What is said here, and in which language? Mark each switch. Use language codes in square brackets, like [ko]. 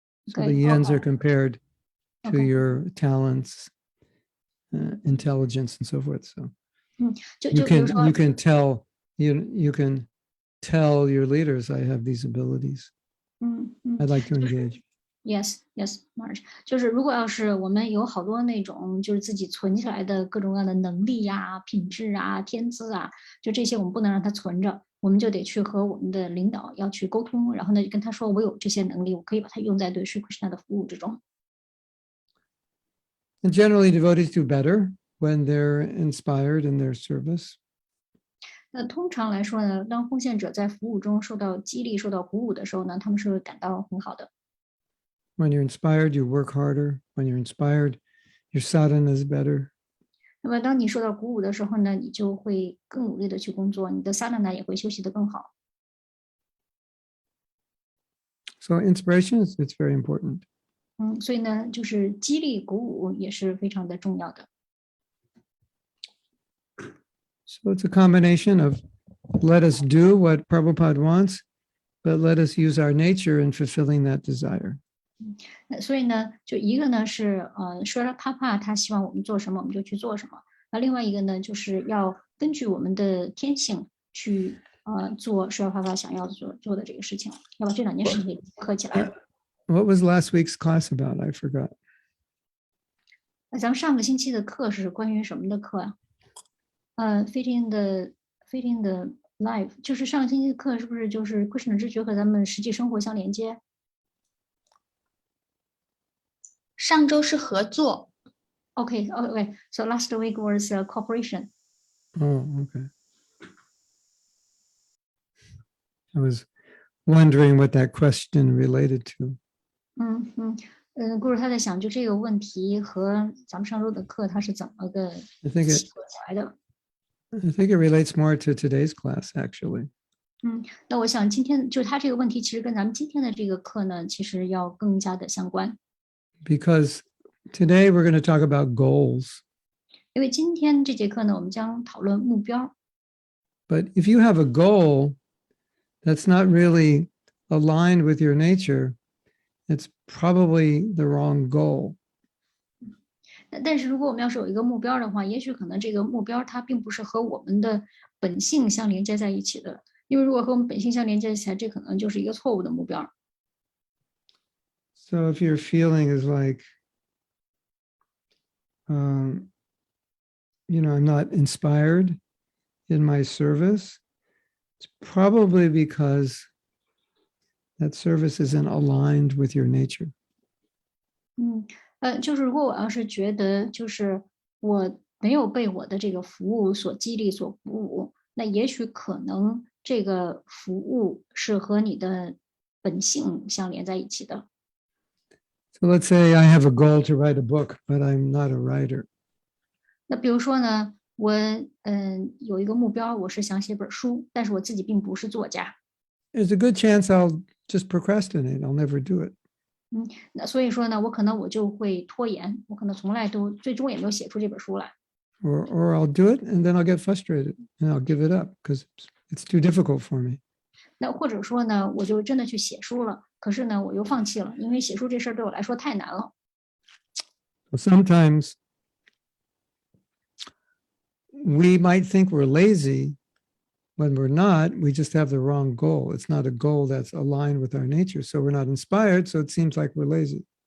[en] So the yens are compared to your talents, intelligence, and so forth. So you can tell your leaders, I have these abilities. I'd like to engage. Yes, Marge. [zh] 就是如果要是我们有好多那种就是自己存起来的各种各样的能力呀、品质啊、天资啊，就这些我们不能让它存着，我们就得去和我们的领导要去沟通，然后呢跟他说我有这些能力，我可以把它用在对Sri Krishna 的服务之中。 [en] And generally, devotees do better when they're inspired in their service. [zh] 那通常来说呢，当奉献者在服务中受到激励、受到鼓舞的时候呢，他们是会感到很好的。 [en] When you're inspired, you work harder. When you're inspired, your sadhana is better. [zh] 那么当你受到鼓舞的时候呢，你就会更努力的去工作，你的 sadhana 也会休息得更好。 [en] So inspiration it's very important. [zh] 所以呢，就是激励、鼓舞也是非常的重要的。 [en] So it's a combination of let us do what Prabhupada wants, but let us use our nature in fulfilling that desire. [zh] 所以呢，就一个呢是说了他希望我们做什么，我们就去做什么。那另外一个呢，就是要根据我们的天性去做说了想要做的这个事情。要把这两件事情合起来。 [en] What was last week's class about? I forgot. [zh] 那咱们上个星期的课是关于什么的课啊？ [en] fitting the life， [zh] 就是上个星期的课是不是就是 Krishna 知觉和咱们实际生活相连接？上周是合作。 [en] Okay. So last week was cooperation. Oh, okay. I was wondering what that question related to. [zh] 顾主他在想，就这个问题和咱们上周的课它是怎么个 [en] I think [zh] 契合起来的？ [en] it relates more to today's class, actually. [zh] 那我想今天就他这个问题，其实跟咱们今天的这个课呢，其实要更加的相关。 [en] Because today we're going to talk about goals. [zh] 因为今天这节课呢，我们将讨论目标。 [en] But if you have a goal that's not really aligned with your nature, it's probably the wrong goal. [zh] 但是如果我们要是有一个目标的话，也许可能这个目标它并不是和我们的本性相连接在一起的。因为如果和我们本性相连接起来，这可能就是一个错误的目标。 [en] So if your feeling is like, I'm not inspired in my service, it's probably because that service isn't aligned with your nature. [zh] 就是如果我要是觉得就是我没有被我的这个服务所激励所鼓舞，那也许可能这个服务是和你的本性相连在一起的。 [en] So let's say I have a goal to write a book, but I'm not a writer. [zh] 那比如说呢，我有一个目标，我是想写本书，但是我自己并不是作家。 [en] There's a good chance I'll just procrastinate. I'll never do it. [zh] 那所以说呢，我就会拖延，我可能最终也没有写出这本书来。 [en] Or I'll do it and then I'll get frustrated and I'll give it up because it's too difficult for me. [zh] 那或者说呢，我就真的去写书了，可是呢，我又放弃了，因为写书这事儿对我来说太难了。 [en] Sometimes we might think we're lazy when we're not. We just have the wrong goal. It's not a goal that's aligned with our nature. So we're not inspired. So it seems like we're lazy.